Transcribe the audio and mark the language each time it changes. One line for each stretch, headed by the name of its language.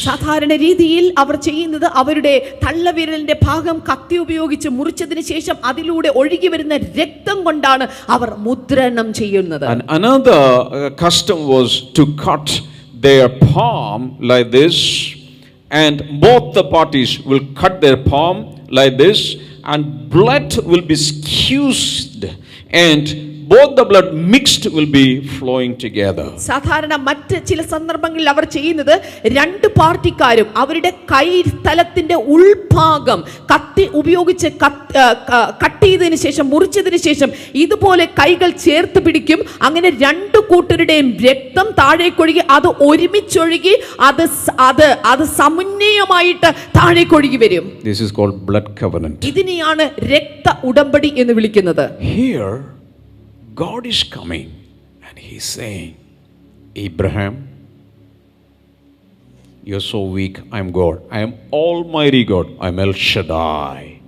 Malayalam: സാധാരണ രീതിയിൽ അവർ ചെയ്യുന്നത് അവരുടെ തള്ളവിരലിന്റെ ഭാഗം കത്തി ഉപയോഗിച്ച് മുറിച്ചതിന് ശേഷം അതിലൂടെ ഒഴുകി വരുന്ന രക്തം കൊണ്ടാണ് അവർ മുദ്രണം ചെയ്യുന്നത്.
English: And another custom was to cut their palm like this, and both the parties will cut their palm like this, and blood will be squeezed and both the blood mixed will be flowing together.
Malayalam: സാധാരണ മറ്റ് ചില സന്ദർഭങ്ങളിൽ അവർ ചെയ്യുന്നത് രണ്ട് പാർട്ടിക്കാരും അവരുടെ കൈത്തലത്തിന്റെ ഉൾഭാഗം കത്തി ഉപയോഗിച്ച് കട്ട് ചെയ്തതിനു ശേഷം മുറിച്ചതിന് ശേഷം ഇതുപോലെ കൈകൾ ചേർത്ത് പിടിക്കും. അങ്ങനെ രണ്ടു കൂട്ടരുടെയും രക്തം താഴേക്കൊഴുകി അത് ഒരുമിച്ചൊഴുകി അത് സമന്വയമായിട്ട് താഴേക്കൊഴുകി വരും.
English: This is called blood covenant.
Malayalam: ഇതിനെയാണ് രക്ത ഉടമ്പടി എന്ന് വിളിക്കുന്നത്.
English: Here God is coming and he's saying, Abraham, you're so weak. I'm God. I am Almighty God. I'm El Shaddai.